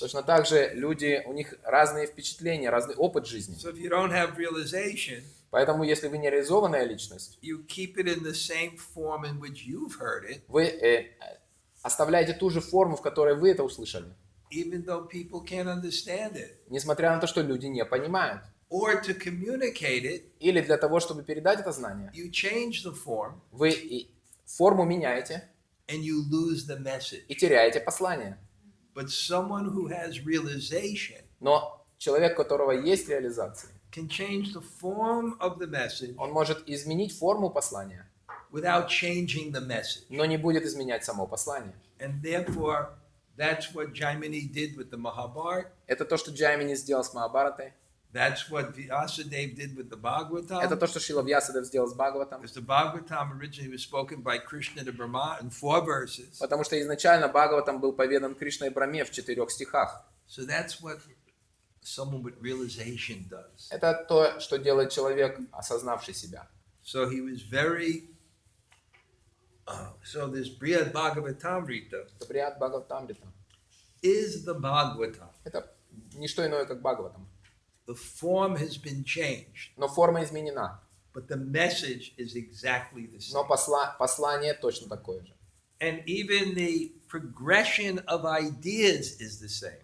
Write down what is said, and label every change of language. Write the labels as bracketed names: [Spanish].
[Russian] Точно так же люди, у них разные впечатления, разный опыт жизни. [English] So if you don't have realization, [Russian] Поэтому, если вы не реализованная личность, [English] you keep it in the same form in which you've heard it, [Russian] вы оставляете ту же форму, в которой вы это услышали, [English] even though people can't understand it. [Russian] несмотря на то, что люди не понимают. [English] Or to communicate it, [Russian] Или для того, чтобы передать это знание, [English] you change the form [Russian] вы форму меняете [English] and you lose the message. [Russian] и теряете послание. [English] But someone who has realization [Russian] Но человек, у которого есть реализация, [English] can change the form of the message [Russian] он может изменить форму послания, [English] without changing the message. [Russian] но не будет изменять само послание. [English] And therefore, that's what Jaimini did with the Mahabharata. [Russian] Это то, что Джаймини сделал с Махабхаратой. [English] That's what Vyasadeva did with the Bhagavatam. [Russian] Это то, что Шрила Вьясадев сделал с Бхагаватом. [English] Because the Bhagavatam originally was spoken by Krishna to Brahma in 4 verses. [Russian] Потому что изначально Бхагаватам был поведан Кришной Брахме в 4 стихах. [English] So that's what someone with realization does. [Russian] Это то, что делает человек, осознавший себя. [English] So he was very... so this Brihad-bhagavatamrita [Russian] Это Брихад-Бхагаватамрита. [English] is the Bhagavatam. [Russian] Это не что иное, как Бхагаватам. [English] The form has been changed, [Russian] Но форма изменена. [English] but the message is exactly the same. [Russian] Но послание точно такое же. [English] And even the progression of ideas is the same.